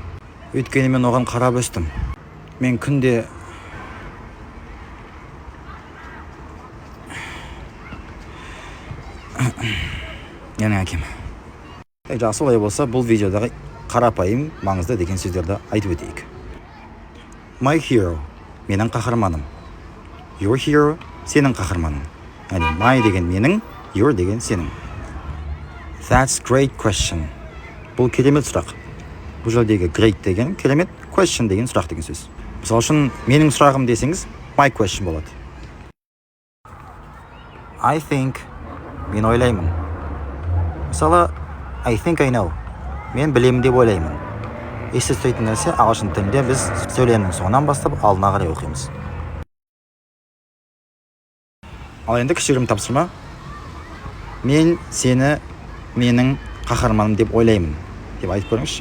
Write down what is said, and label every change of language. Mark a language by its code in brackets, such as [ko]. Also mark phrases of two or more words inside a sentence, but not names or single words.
[kk] Өйткені мен оған қарап өстім. Мен күнде менің әкем. Жақсы, олай болса, бұл видеодағы қарапайым маңызды деген сөздерді айтып өтейік. [en] My hero, [kk] менің қаһарманым. [en] Your hero, [kk] сенің қаһарманың. Яғни my деген менің, your деген сенің. [en] That's great question. [kk] Бұл керемет сұрақ. Бұл жердегі great деген керемет, question деген сұрақ деген сөз. Мысалы үшін менің сұрағым десеңіз, [en] my question болады. I think, [kk] мен ойлаймын. Мысалы, [en] I think I know. [kk] Мен білемін деп ойлаймын. Есте ұстайтын нәрсе, ағылшын тілінде біз сөйлемнің соңынан бастап алдына қарай оқимыз. Ал енді кішігірім тапсырма. Мен сені менің қаһарманым деп ойлаймын деп айтып көріңізші.